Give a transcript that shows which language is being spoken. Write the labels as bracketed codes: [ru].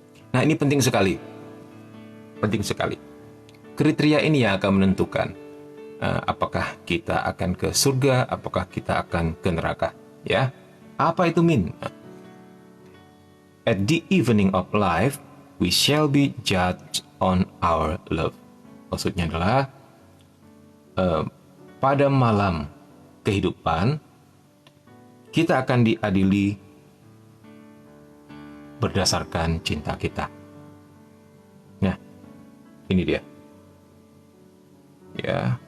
[id] Nah, ini penting sekali. Penting sekali. Kriteria ini yang akan menentukan apakah kita akan ke surga, apakah kita akan ke neraka. Ya, apa itu Min? [en] At the evening of life, we shall be judged on our love. [id] Maksudnya adalah pada malam kehidupan kita akan diadili berdasarkan cinta kita. Nah, ini dia. Ya.